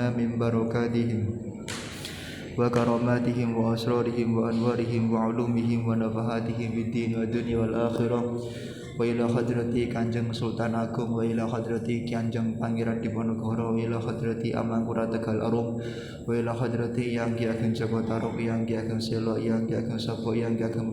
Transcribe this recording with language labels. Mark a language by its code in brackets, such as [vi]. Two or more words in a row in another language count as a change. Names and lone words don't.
[ar] من بركاتهم وكراماتهم وأسرارهم وأنوارهم وعلومهم ونفحاتهم في الدين والدنيا والآخرة وإلى حضرة Kanjeng Sultan Agung وإلى حضرة Kanjeng Pangeran Diponegoro وإلى حضرة Amangkurat Tegal Arum وإلى حضرة Yang Ki Ageng Joko Tarub Yang Ki Ageng Selo Yang Ki Ageng Sopo Yang Ki Ageng